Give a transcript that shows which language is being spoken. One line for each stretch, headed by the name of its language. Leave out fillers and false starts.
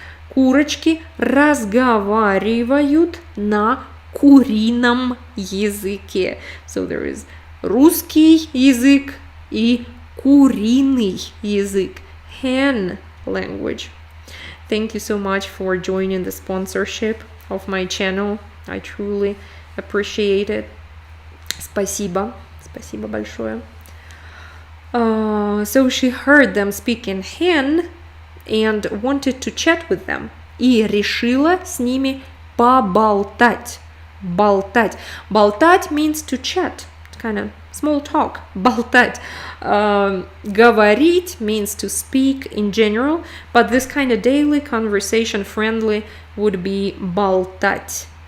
Russian: Курочки разговаривают на курином языке.
English: So there is
Russian: русский язык и куриный язык.
English: Hen language. Thank you so much for joining the sponsorship of my channel. I truly appreciate it.
Russian: Спасибо большое.
English: So she heard them speak in hen and wanted to chat with them.
Russian: И решила с ними поболтать.
English: Болтать means to chat. Kind of small talk. Болтать. Говорить means to speak in general, but this kind of daily conversation friendly would be болтать.